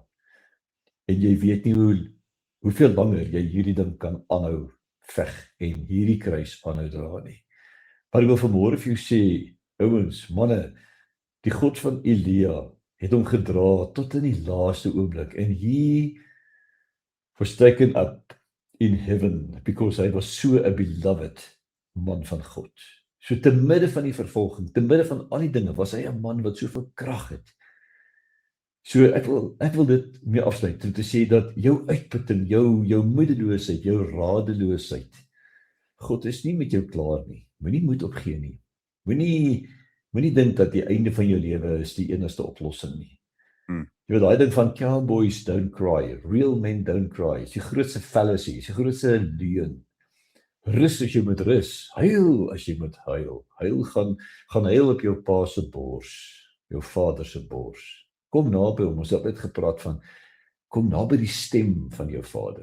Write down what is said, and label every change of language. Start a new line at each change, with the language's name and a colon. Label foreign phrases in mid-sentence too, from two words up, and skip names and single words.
Afrikaans: En jy weet nie hoeveel langer jy hierdie ding kan aanhou veg en hierdie kruis aanhou dra nie. Maar ek wil vanmôre vir jou sê, ouens, manne, die God van Elia het hom gedra tot in die laaste oomblik.
English: En he was taken up in heaven because hy was so a beloved man
Afrikaans: van God. So te midde van die vervolging, te midde van al die dinge, was hy 'n man wat soveel krag het. So ek wil dit mee afsluit om te sê dat jou uitputting, jou moedeloosheid, jou radeloosheid, God is nie met jou klaar nie. Moenie moed opgee nie. Moenie dink dat die einde van jou lewe is die enigste oplossing nie. Jy weet, daai ding van
English: cowboys don't cry, real men don't cry,
Afrikaans: is die grootste fallacy, is die grootste leuen. Rus as jy moet rus, huil as jy moet huil. Huil gaan huil op jou pa se bors, jou vader se bors. Kom naby hom, ons het net gepraat van, kom naby die stem van jou vader.